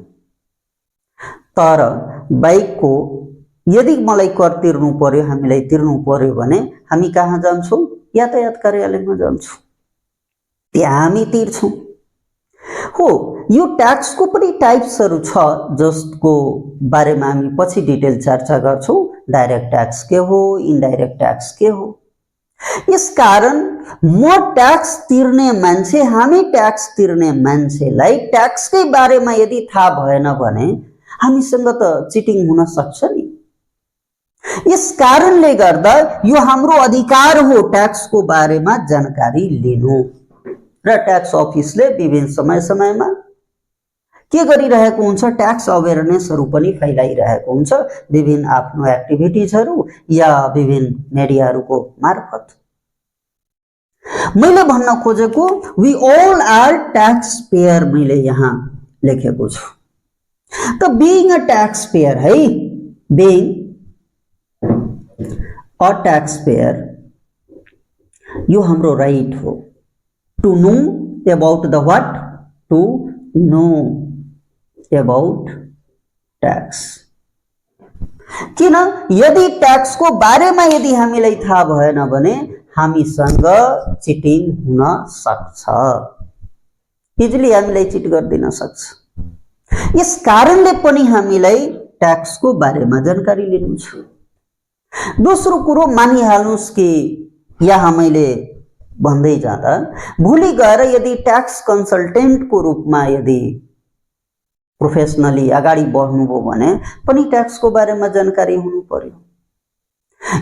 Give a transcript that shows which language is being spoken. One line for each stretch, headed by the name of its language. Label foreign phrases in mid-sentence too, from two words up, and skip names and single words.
Nepali: तर बाइक को यदि मलाई कर तिर्नु पर्यो, हामीलाई तिर्नु पर्यो भने हामी कहाँ जान्छौं? यातायात कार्यालयमा जान्छौं, त्यहाँ हामी तिर्छौं हो। यो ट्याक्स को पनि टाइप्सहरु छ, जसको बारेमा हामी पछि डिटेल चर्चा गर्छौं।
English: direct tax
Nepali: के हो,
English: indirect tax
Nepali: के हो।
Hindi: इस कारण
Nepali: म ट्याक्स तिर्ने मान्छे, हामी ट्याक्स तिर्ने मान्छेलाई ट्याक्सकै बारेमा यदि थाहा भएन भने हामीसँग त चिटिङ हुन सक्छ नि। यस कारणले गर्दा यो हाम्रो अधिकार हो ट्याक्स को बारेमा जानकारी लिनु, र ट्याक्स अफिसले विभिन्न समय समयमा के गरिरहेको हुन्छ, ट्याक्स अवेरनेसहरु पनि फैलाइरहेको हुन्छ, विभिन्न आफ्नो एक्टिभिटिजहरु या विभिन्न मिडियाहरुको मार्फत। मैले भन्न खोजेको
English: we all are tax payer
Nepali: मैले यहाँ लेखेको छु।
English: त being a tax payer है, being a tax payer
Nepali: यो हाम्रो राइट हो
English: to know about the what, to know about tax.
Nepali: किन यदि टैक्स को बारेमा यदि हामीलाई थाहा भएन भने हामीसँग चिटिङ हुन सक्छ, इजिली हामीलाई चिट गरिदिन सक्छ। यस कारणले पनि हामीलाई टैक्स को बारेमा जानकारी लिनु छ। दोस्रो कुरो मानिहाल्नुस् कि यहाँ मैले भन्दै जाँदा भोलि गएर यदि
English: tax consultant
Nepali: को रूपमा यदि प्रोफेसनली अगाडि बढ्नुभयो भने पनि टैक्स को बारेमा जानकारी हुनु पर्यो।